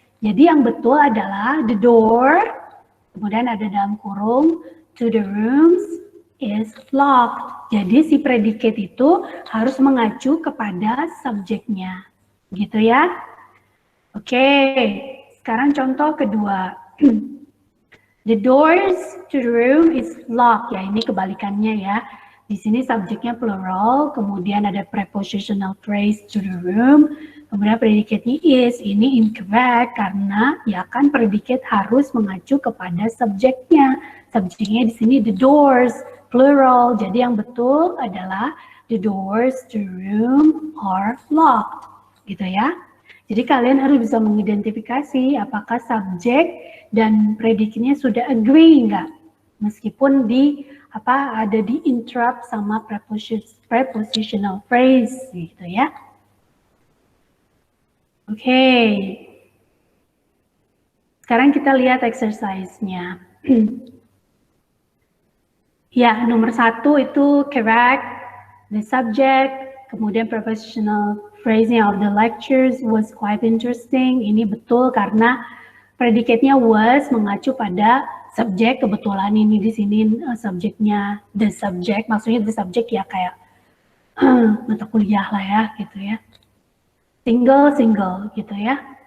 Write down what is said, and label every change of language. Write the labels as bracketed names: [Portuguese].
[Indonesian] Jadi yang betul adalah the door, kemudian ada dalam kurung, [English] to the rooms is locked. [Indonesian] Jadi si predicate itu harus mengacu kepada subjeknya. Gitu ya. Oke, sekarang contoh kedua. [English] The doors to the room is locked. [Indonesian] Ya, ini kebalikannya ya. Di sini subjeknya plural, kemudian ada prepositional phrase to the room, kemudian predicate-nya is. Ini incorrect karena ya kan predicate harus mengacu kepada subjeknya. Subjeknya di sini the doors, plural. Jadi yang betul adalah [English] the doors to the room are locked. [Indonesian] Gitu ya. Jadi kalian harus bisa mengidentifikasi apakah subjek dan predikatnya sudah agree enggak, meskipun ada di interrupt sama prepositional phrase gitu ya. Oke. Sekarang kita lihat exercise-nya. Ya, nomor 1 itu correct the subject, kemudian prepositional phrasing [English] of the lectures was quite interesting. [Indonesian] Ini betul karena predikatnya was mengacu pada subjek. Kebetulan ini di sini subjeknya the subject, maksudnya the subject ya kayak mata kuliah lah ya gitu ya. Single gitu ya.